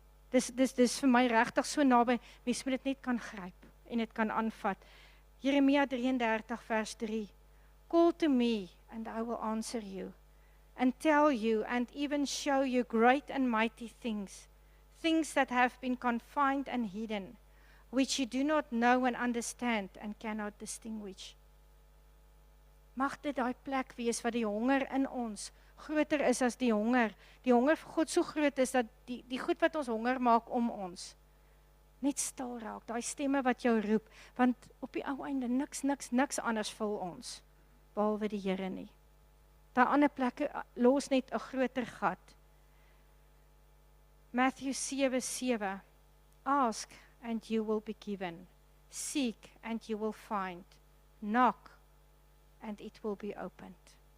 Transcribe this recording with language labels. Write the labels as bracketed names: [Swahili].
[Afrikaans] Dis vir my regtig so naby, mens moet dit net kan gryp en dit kan aanvat. Jeremia 33 vers 3. [English] Call to me and I will answer you and tell you and even show you great and mighty things that have been confined and hidden, which you do not know and understand and cannot distinguish. [Afrikaans] Mag dit daai plek wees wat die honger in ons groter is as die honger vir God so groot is, dat die goed wat ons honger maak om ons, net stil raak, daai stemme wat jou roep, want op die ou einde niks anders vul ons, behalwe die Here nie. Daai ander plekke los net 'n groter gat. [English] Matthew 7:7, ask and you will be given, seek and you will find, knock and it will be opened.